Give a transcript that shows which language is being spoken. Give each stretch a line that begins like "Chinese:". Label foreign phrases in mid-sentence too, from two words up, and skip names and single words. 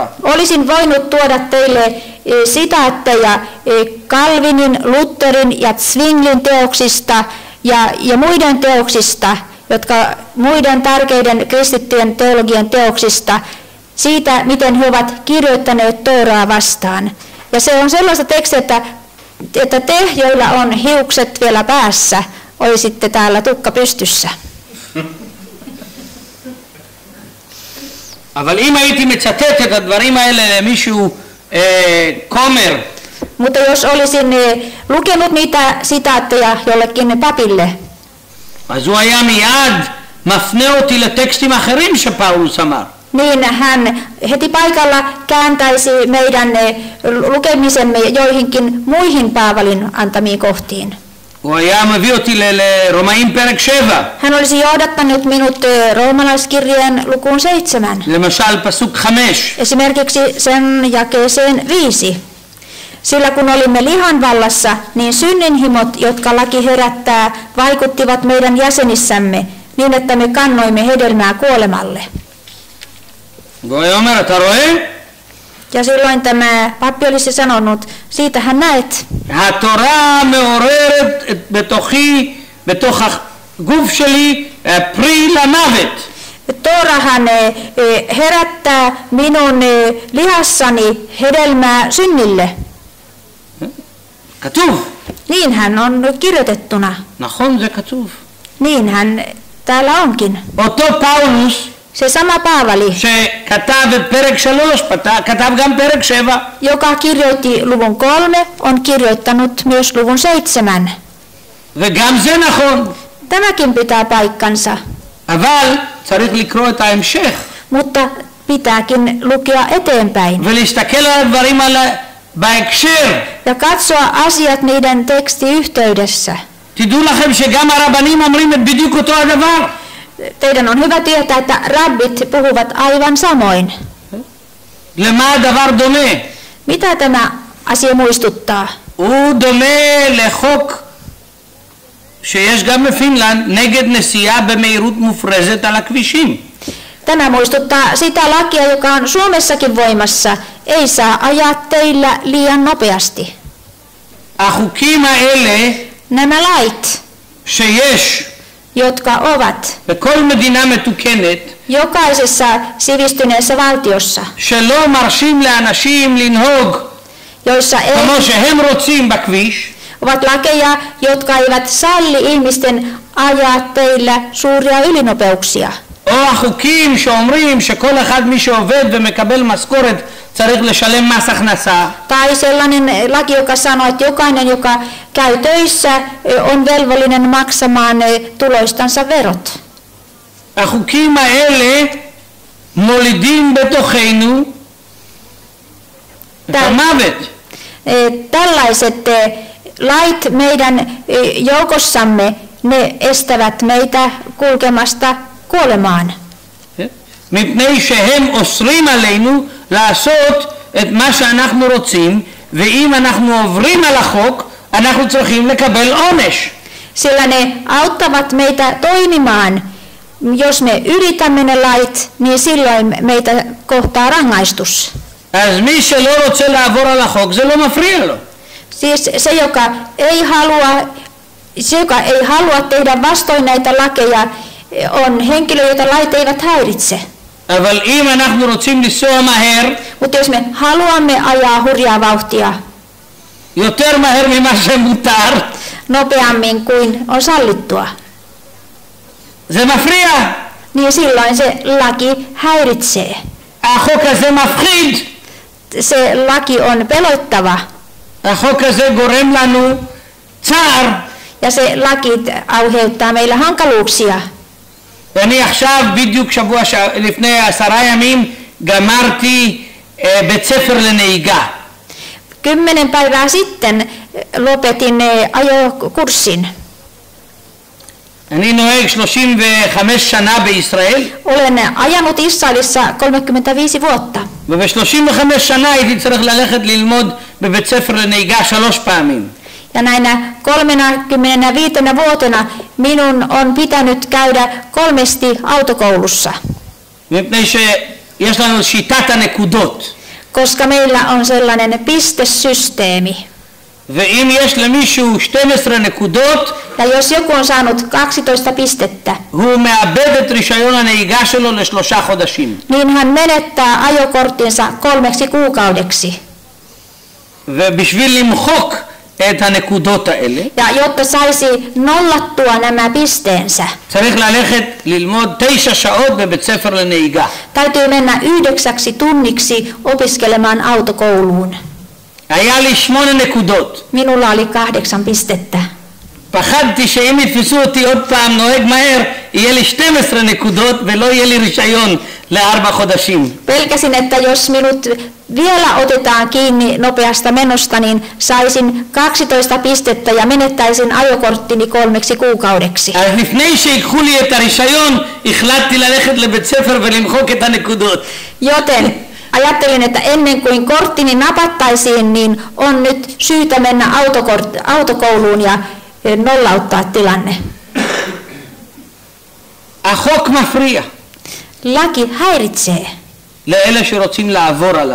Finnish: Olisin voinut tuoda teille sitaatteja Calvinin, Lutherin ja Zwinglin teoksista ja muiden teoksista, muiden tärkeiden kristittyjen teologian teoksista, siitä, miten he ovat kirjoittaneet Tooraa vastaan. Ja se on sellaista tekstiä, että te, joilla on hiukset vielä päässä, olisitte täällä tukka pystyssä.
Hebrew: אבל אם הייתי מצטט את הדברים האלה למישהו כומר,
Finnish: Mutta jos olisin lukenut niitä sitaatteja jollekin papille,
Hebrew: אז הוא היה מיד מפנה אותי לטקסטים אחרים שפאולוס אמר.
Finnish: niin hän heti paikalla kääntäisi meidän lukemisemme joihinkin muihin Paavalin antamiin kohtiin.
Hebrew: הוא היה מביא אותי לרומאים פרק 7.
Finnish: Hän olisi johdattanut minut roomalaiskirjeen lukuun 7.
Hebrew: למשל פסוק 5.
Finnish: Esimerkiksi sen jakeeseen 5. Sillä kun olimme lihan vallassa, niin synninhimot, jotka laki herättää, vaikuttivat meidän jäsenissämme niin, että me kannoimme hedelmää kuolemalle.
Hebrew: והוא היה אומר, אתה רואה?
Finnish: Ja silloin tämä pappi olisi sanonut, siitähän näet.
Hebrew: התורה מעוררת בתוכי, בתוך הגוף שלי, פרי למוות.
Finnish: Toorahan herättää minun lihassani hedelmää synnille.
Hebrew: כתוב.
Finnish: Niinhän on kirjoitettuna.
Hebrew: נכון, זה כתוב.
Finnish: Niinhän täällä onkin.
Hebrew: אותו פאולוס
Finnish: Se sama Paavali,
Hebrew: שכתב את פרק 3, כתב גם פרק 7.
Finnish: joka kirjoitti luvun 3, on kirjoittanut myös luvun 7.
Hebrew: וגם זה נכון.
Finnish: Tämäkin pitää paikkansa,
Hebrew: אבל צריך לקרוא את ההמשך.
Finnish: mutta pitääkin lukea eteenpäin.
Hebrew: ולהסתכל על הדברים האלה בהקשר.
Finnish: ja katsoa asiat niiden tekstiyhteydessä.
Hebrew: תדעו לכם שגם הרבנים אומרים את בדיוק אותו הדבר.
Finnish: Teidän on hyvä tietää, että rabbit puhuvat aivan samoin.
Hebrew: למה הדבר דומה?
Finnish: Mitä tämä asia muistuttaa?
Hebrew: הוא דומה לחוק שיש גם בפינלנד נגד נסיעה במהירות מופרזת על הכבישים.
Finnish: Tämä muistuttaa sitä lakia, joka on Suomessakin voimassa. Ei saa ajaa teillä liian nopeasti.
Hebrew: החוקים האלה
Finnish: Nämä lait,
Hebrew: שיש
Finnish: jotka ovat
Hebrew: בכל מדינה מתוקנת
Finnish: jokaisessa sivistyneessä valtiossa,
Hebrew: שלא מרשים לאנשים לנהוג
Finnish: joissa ei,
Hebrew: כמו שהם רוצים בכביש,
Finnish: ovat lakeja, jotka eivät salli ihmisten ajaa teillä suuria ylinopeuksia.
Hebrew: או החוקים שאומרים שכל אחד מי שעובד ומקבל משכורת צריך לשלם מס הכנסה.
Finnish: Tai sellainen laki, joka sanoo, että jokainen, joka käy töissä, on velvollinen maksamaan tuloistansa verot.
Hebrew: החוקים האלה מולידים בתוכנו את המוות.
Finnish: Tällaiset lait meidän joukossamme, ne estävät meitä kulkemasta kuolemaan.
Hebrew: מפני שהם אוסרים עלינו לעשות את מה שאנחנו רוצים, ואם אנחנו עוברים על החוק, אנחנו צריכים לקבל עונש.
Finnish: Sillä ne auttavat meitä toimimaan. Jos me ylitämme ne lait, niin silloin meitä kohtaa rangaistus.
Hebrew: אז מי שלא רוצה לעבור על החוק, זה לא מפריע לו.
Finnish: Siis se, joka ei halua tehdä vastoin näitä lakeja, on henkilö, jota lait eivät häiritse.
Hebrew: אבל אם אנחנו רוצים לנסוע מהר,
Finnish: Mutta jos me haluamme ajaa hurjaa vauhtia
Hebrew: יותר מהר ממה שמותר,
Finnish: nopeammin kuin on sallittua,
Hebrew: זה מפריע.
Finnish: niin silloin se laki häiritsee.
Hebrew: החוק הזה מפחיד.
Finnish: Se laki on pelottava
Hebrew: החוק הזה גורם לנו צער.
Finnish: ja se laki aiheuttaa meille hankaluuksia.
Hebrew: ואני עכשיו בדיוק לפני 10 ימים גמרתי בית ספר לנהיגה.
Finnish: 10 päivää sitten lopetin ajokurssin.
Hebrew: אני נוהג 35 שנה בישראל.
Finnish: Olen ajanut Israelissa 35 vuotta.
Hebrew: וב-35 שנה הייתי צריך ללכת ללמוד בבית ספר לנהיגה 3 פעמים.
Finnish: Ja näinä 35 vuotena minun on pitänyt käydä 3 autokoulussa,
Hebrew: מפני שיש לנו שיטת הנקודות.
Finnish: koska meillä on sellainen pistesysteemi.
Hebrew: ואם יש למישהו 12 נקודות,
Finnish: Ja jos joku on saanut 12 pistettä,
Hebrew: הוא מאבד את רישיון הנהיגה שלו ל3 חודשים.
Finnish: niin hän menettää ajokorttinsa 3 kuukaudeksi.
Hebrew: ובשביל למחוק את הנקודות האלה,
Finnish: Ja jotta saisi nollattua nämä pisteensä,
Hebrew: צריך ללכת ללמוד 9 שעות בבית ספר לנהיגה.
Finnish: täytyy mennä 9 tunniksi opiskelemaan autokouluun.
Hebrew: היה לי 8 נקודות.
Finnish: Minulla oli 8 pistettä.
Hebrew: פחדתי שאם יתפסו אותי עוד פעם נוהג מהר, יהיה לי 12 נקודות ולא יהיה לי רישיון ל4 חודשים.
Finnish: Pelkäsin, että jos minut vielä otetaan kiinni nopeasta menosta, niin saisin 12 pistettä ja menettäisin ajokorttini 3 kuukaudeksi.
Hebrew: אז לפני שיקחו לי את הרישיון, החלטתי ללכת לבית ספר ולמחוק את הנקודות.
Finnish: Joten ajattelin, että ennen kuin korttini napattaisiin, niin on nyt syytä mennä autokouluun ja nollauttaa tilanne.
Hebrew: החוק מפריע
Finnish: Laki häiritsee
Hebrew: לאלה שרוצים לעבור עליו.